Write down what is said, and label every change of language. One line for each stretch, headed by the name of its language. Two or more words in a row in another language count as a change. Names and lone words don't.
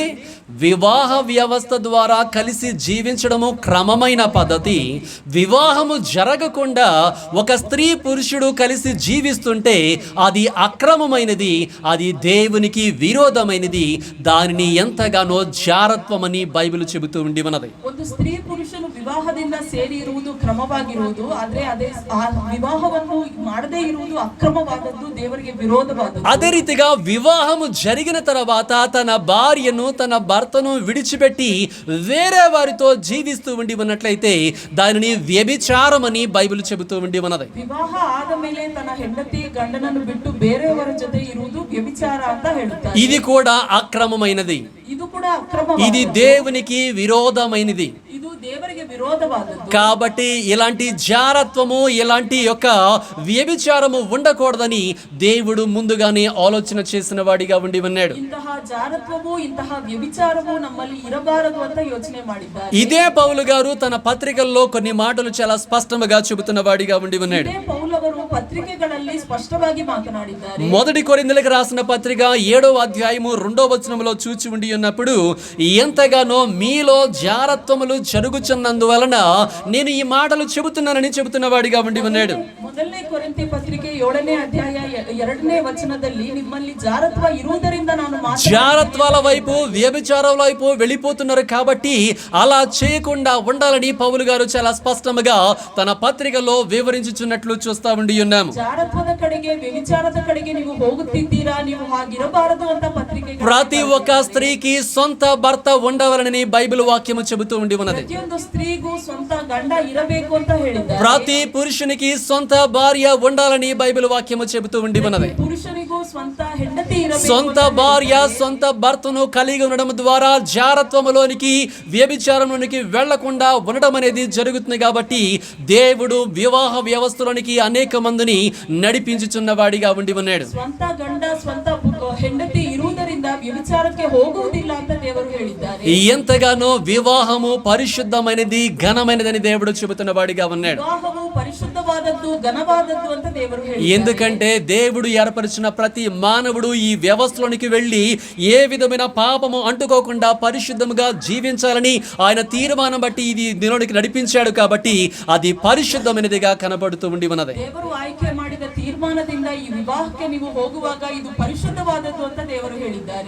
Telugu: వివాహ వ్యవస్థ ద్వారా కలిసి జీవించడము క్రమమైన పద్ధతి. వివాహము జరగకుండా ఒక స్త్రీ పురుషుడు కలిసి జీవిస్తుంటే అది అక్రమమైనది, అది దేవునికి విరోధమైనది. దానిని ఎంతగానో జారత్వమని బైబిల్ చెబుతూ ఉండి ఉన్నది.
Kannada: ಒಂದು ಸ್ತ್ರೀ ಪುರುಷನು ವಿವಾಹದಿಂದ ಸೇರಿ ಇರುವುದು ಕ್ರಮವಾಗಿರುವುದು, ಆದರೆ ಅದೇ ಆ ವಿವಾಹವನ್ನು ಮಾಡದೇ ಇರುವುದು ಅಕ್ರಮವಾದದ್ದು, ದೇವರಿಗೆ ವಿರೋಧವಾದದ್ದು.
Telugu: అదే రీతిగా వివాహము జరిగిన తర్వాత తన భార్యను తన భర్తను విడిచిపెట్టి వేరే వారితో జీవిస్తూ ఉండి ఉన్నట్లయితే దానిని వ్యభిచారమని బైబిల్ చెబుతూ ఉండి ఉన్నది.
Kannada: ವಿವಾಹ ಆದ ಮೇಲೆ ತನ್ನ ಹೆಂಡತಿ ಗಂಡನನ್ನು ಬಿಟ್ಟು ಬೇರೆಯವರ ಜೊತೆ ಇರುವುದು ವ್ಯಭಿಚಾರ ಅಂತ ಹೇಳುತ್ತಾರೆ.
Telugu: ఇది కూడా అక్రమమైనది.
Kannada: ಇದು ಕೂಡ ಅಕ್ರಮ.
Telugu: ఇది దేవునికి విరోధమైనది.
Kannada: ಇದು ದೇವರಿಗೆ ವಿರೋಧವಾದದ್ದು.
Telugu: కాబట్టి ఇలాంటి జారత్వము, ఇలాంటి యొక్క వ్యభిచారము ఉండకూడదని దేవుడు ముందుగానే ఆలోచన చేసిన వాడిగా ఉండి ఉన్నాడు.
Kannada: ಇಂತಹ ಜಾರತ್ವವು, ಇಂತಹ ವ್ಯಭಿಚಾರವು ನಮ್ಮಲ್ಲಿ ಇರಬಾರದು ಅಂತ ಯೋಚನೆ ಮಾಡಿದ್ದಾರೆ.
Telugu: ఇదే పౌలు గారు తన పత్రికల్లో కొన్ని మాటలు చాలా స్పష్టంగా చెబుతున్న వాడిగా ఉండి ఉన్నాడు.
Kannada: ಇದೇ ಪೌಲವರು ಪತ್ರಿಕೆಗಳಲ್ಲಿ ಸ್ಪಷ್ಟವಾಗಿ ಮಾತನಾಡಿದ್ದಾರೆ.
Telugu: మొదటి కొరింథీయులకు రాసిన పత్రిక 7వ అధ్యాయము 2వ వచనంలో చూచి ఉండి ఉన్నప్పుడు, ఎంతగానో మీలో జారత్వములు జరుగుచున్నందువలన నేను ఈ మాటలు చెబుతున్నానని చెబుతున్న వాడిగా ఉండి ఉన్నాడు.
Kannada: ಮೊದಲನೇ ಕೊರಿಂಥಿ ಪತ್ರಿಕೆ 7ನೇ ಅಧ್ಯಾಯ 2ನೇ ವಚನದಲ್ಲಿ ನಿಮ್ಮಲ್ಲಿ ಜಾರತ್ವ ಇರುವುದರಿಂದ ನಾನು
Telugu: జారత్వాల వైపు, వ్యభిచారాల వైపు వెళ్ళిపోతున్నారు కాబట్టి అలా చేయకుండా ఉండాలని పౌలు గారు చాలా స్పష్టంగా తన పత్రికలో వివరించుచున్నట్లు చూస్తా ఉండి ఉన్నాము.
Kannada: ಜಾರತ್ವದ ಕಡೆಗೆ, ವ್ಯಭಿಚಾರದ ಕಡೆಗೆ ನೀವು ಹೋಗುತ್ತಿದ್ದೀರಾ, ನೀವು ಹಾಗಿರಬಾರದು ಅಂತ ಪತ್ರಿಕೆ.
Telugu: ప్రతి ఒక్క స్త్రీకి సొంత భర్త ఉండవలనని బైబిల్ వాక్యము చెబుతూ ఉండి ఉన్నది.
Kannada: ಪ್ರತಿಯೊಂದು ಸ್ತ್ರೀಗೂ ಸ್ವಂತ ಗಂಡ ಇರಬೇಕು ಅಂತ ಹೇಳಿದ್ದಾರೆ.
Telugu: ప్రతి పురుషునికి సొంత భార్య ఉండాలని బైబిల్ వాక్యము చెబుతూ ఉండి ఉన్నది.
Kannada: ಪುರುಷನಿಗೂ ಸ್ವಂತ ಹೆಂಡತಿ ಇರಬೇಕು.
Telugu: సొంత భార్య, సొంత భర్తను కలిగి ఉండడం ద్వారా జారత్వములోనికి, వ్యభిచారంలోనికి వెళ్లకుండా ఉండడం అనేది జరుగుతుంది. కాబట్టి దేవుడు వివాహ వ్యవస్థలోనికి అనేక మందిని నడిపించుచున్న వాడిగా ఉండి ఉన్నాడు.
Kannada: ಸ್ವಂತ ಗಂಡ, ಸ್ವಂತ ಹೆಂಡತಿ ಇರುವುದರಿಂದ ವ್ಯಭಿಚಾರಕ್ಕೆ ಹೋಗುವುದಿಲ್ಲ ಅಂತ ದೇವರು ಹೇಳಿದ್ದಾರೆ.
Telugu: ఎంతగానో వివాహము పరిశుద్ధమైనది, ఘనమైనదని దేవుడు చెబుతున్న వాడిగా ఉన్నాడు.
Kannada: ವಿವಾಹವು ಪರಿಶುದ್ಧವಾದದ್ದು, ಘನವಾದದ್ದು ಅಂತ ದೇವರು ಹೇಳಿದ್ದಾರೆ.
Telugu: ఎందుకంటే దేవుడు ఏర్పరిచిన ప్రతి మానవుడు ఈ వ్యవస్థలోనికి వెళ్ళి ఏ విధమైన పాపము అంటుకోకుండా పరిశుద్ధముగా జీవించాలని ఆయన తీర్మానం బట్టి ఇది దీనికి నడిపించాడు. కాబట్టి అది పరిశుద్ధమైనదిగా కనబడుతూ ఉండి ఉన్నది.
Kannada: ದೇವರು ಆಯ್ಕೆ ಮಾಡಿದ ತೀರ್ಮಾನದಿಂದ ಈ ವಿವಾಹಕ್ಕೆ ನೀವು ಹೋಗುವಾಗ ಇದು ಪರಿಶುದ್ಧವಾದದ್ದು ಅಂತ ದೇವರು ಹೇಳಿದ್ದಾರೆ.